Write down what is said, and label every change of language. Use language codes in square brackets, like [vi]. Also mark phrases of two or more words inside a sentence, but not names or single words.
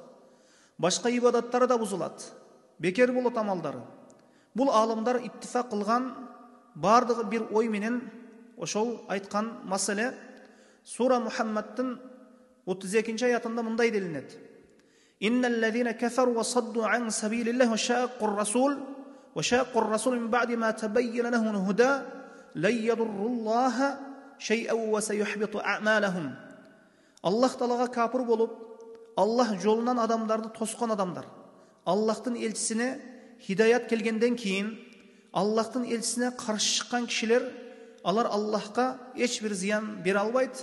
[ky] Башка ибадаттары да бузулат. Бекер болот амалдары. Бул аалымдар иттифак кылган бардыгы бир ой менен ошол айткан маселе Сура Мухаммадтын 32-нчи аятында мындай делинет. [ar] إن الذين كفروا وصدوا عن سبيل الله وشاقوا الرسول من بعد ما تبين لهم الهدى لن يضروا الله شيئا وسيحبط أعمالهم. [ky] Аллах Таалага капыр болуп, Аллах жолунан адамдарды тоскон адамдар, Аллахтын элчисине хидаят келгенден кийин Аллахтын элчисине каршы чыккан кишилер, алар Аллахка эч бир зыян бере албайт.